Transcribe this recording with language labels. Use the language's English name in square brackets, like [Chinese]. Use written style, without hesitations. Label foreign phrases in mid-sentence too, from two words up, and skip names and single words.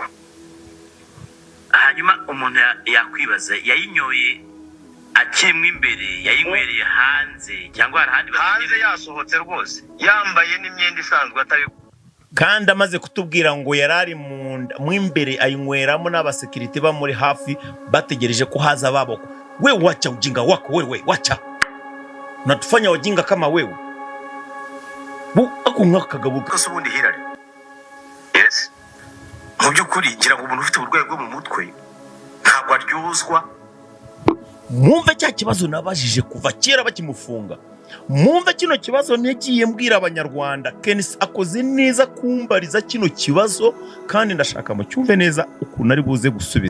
[Kinyarwanda] Hanyuma umuntu yakwibaza, yayinyoye akimwe imbere, yayinywereye hanze cyangwa hari hanze? Yasohotse rwose yambaye n'imyenda isanzwe atari, kandi amaze kutubwira ngo yarari mu imbere ayinyweramo n'abasekirite bamuri hafi bategereje ko haza baboko. [Swahili] We wacha ujinga wako wewe, wacha natufanya wajinga kama wewe. [Kinyarwanda] Akungakagabu kose ubundi hirari. Yes. Mu by'ukuri ngira ngo umuntu ufite uburwayi bwo mu mutwe ntabwo aryuzwa. Mwumve cya kibazo nabajije kuva kera bakimufunga. mwumve kino kibazo ntegiye mbwira abanyarwanda. Kenisi akoze neza kumbariza kino kibazo kandi ndashaka mu cyumve neza ukuntu ari buze gusubiza